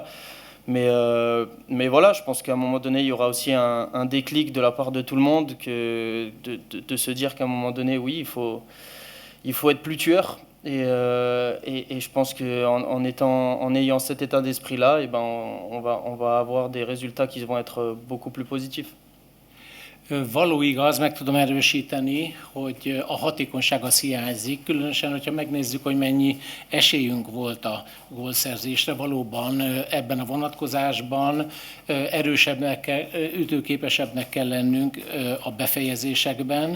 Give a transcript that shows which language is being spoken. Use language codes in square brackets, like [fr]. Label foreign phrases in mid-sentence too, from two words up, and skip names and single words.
[fr] Mais voilà, je pense qu'à un moment donné, il y aura aussi un déclic de la part de tout le monde de se dire qu'à un moment donné, oui, il faut être plus tueur. Et je pense qu'en ayant cet état d'esprit-là, on va avoir des résultats qui vont être beaucoup plus positifs. [hu] Való igaz, meg tudom erősíteni, hogy a hatékonyság az hiányzik, különösen, hogyha megnézzük, hogy mennyi esélyünk volt a gólszerzésre. Valóban ebben a vonatkozásban erősebbnek kell, ütőképesebbnek kell lennünk a befejezésekben.